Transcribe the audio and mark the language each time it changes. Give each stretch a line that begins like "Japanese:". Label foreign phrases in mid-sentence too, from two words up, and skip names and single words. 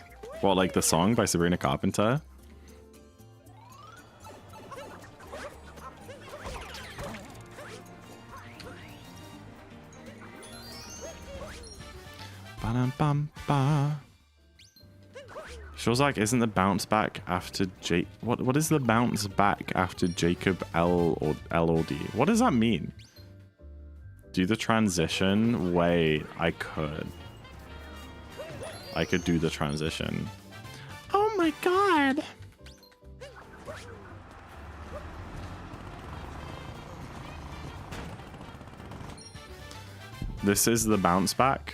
English: What, like the song by Sabrina Carpenter? Ba-dum-bum-ba. Shawzak isn't the bounce back after What is the bounce back after Jacob L or D? What does that mean? Do the transition? Wait, I could do the transition. Oh my god. This is the bounce back.